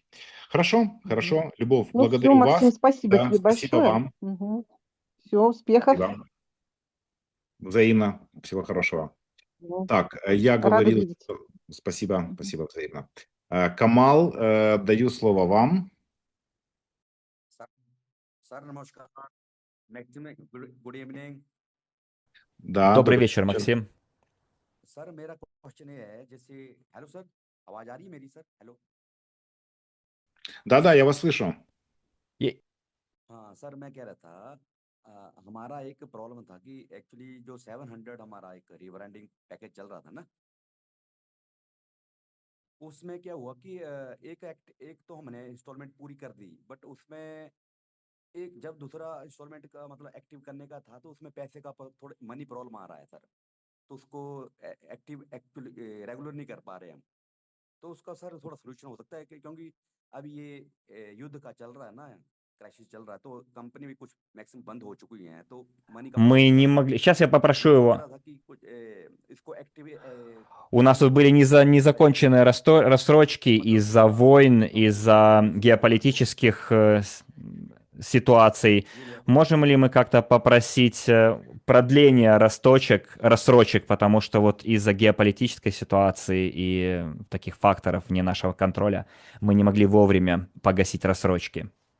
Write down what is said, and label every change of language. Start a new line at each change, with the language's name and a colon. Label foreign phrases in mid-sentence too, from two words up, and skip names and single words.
Russian: Хорошо, хорошо. Любовь, Ну все, благодарю Максим, вас. спасибо Да, тебе спасибо большое. вам. Все, успехов. Спасибо. Взаимно. Всего хорошего. Ну, Так, я рада говорил... видеть. Спасибо, спасибо взаимно. Камал, даю слово вам.
Hindi: सर नमस्कार मैक्सिम
English: good evening
Russian: Да, Добрый добрый вечер, вечер. Максим.
Hindi: सर मेरा क्वेश्चन ये है जैसे हेलो सर आवाज आ रही है मेरी सर हेलो
Russian: Да-да, я вас слышу. И-
Hindi: हाँ सर मैं कह रहा था हमारा एक प्रॉब्लम था कि एक्चुअली जो 700 हमारा एक
English: rebranding package
Hindi: चल रहा था ना उसमें क्या हुआ कि एक तो हमने इंस्टॉलमेंट पूरी कर दी बट उसमें एक जब दूसरा इंस्टॉलमेंट का मतलब एक्टिव करने का था तो उसमें पैसे का थोड़ा
English: money problem
Hindi: आ रहा है सर तो उसको एक्टिव
English: actually regular
Hindi: नहीं कर पा रहे हम तो उसका सर थोड़ा सोल्यूशन हो सकता है कि क्योंकि अब ये युद्ध का चल रहा है ना क्राइसिस चल रहा है तो कंपनी भी कुछ मैक्सिमम बंद हो चुकी हैं तो मनी का
Russian: Мы
Hindi: प्रॉब्लम
Russian: не
Hindi: चल रहा है
Russian: могли... Сейчас я
Hindi: तो
Russian: попрошу
Hindi: मैं कह
Russian: его.
Hindi: रहा था कि कुछ इसको एक्टिव
Russian: У нас тут были незаконченные рассрочки из-за войн, из-за геополитических ситуаций. Можем ли мы как-то попросить продления рассрочек, потому что вот из-за геополитической ситуации и таких факторов вне нашего контроля мы не могли вовремя погасить рассрочки?